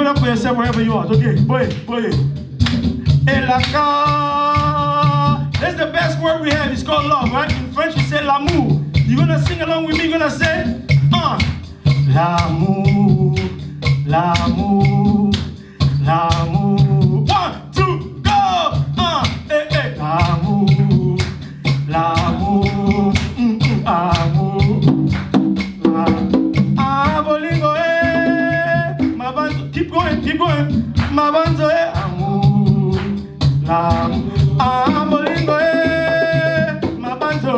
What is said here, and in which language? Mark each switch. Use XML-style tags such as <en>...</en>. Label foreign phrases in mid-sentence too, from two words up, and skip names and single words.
<en>yourself wherever you are. Okay, boy. Elaka. That's the best word we have. It's called love, right? In French, we say l'amour. You're gonna sing along with me. You're gonna say,</en> <fr>l'amour, l'amour, l'amour. 1, 2, go. L'amour, l'amour, amour.</fr> <ln>Bolingo, ma banzo.</ln> <en>Keep going.</en> <ln>Ma banzo,</ln> <fr>amour, l'amour.</fr> <ln>Bolingo, ma banzo.</ln>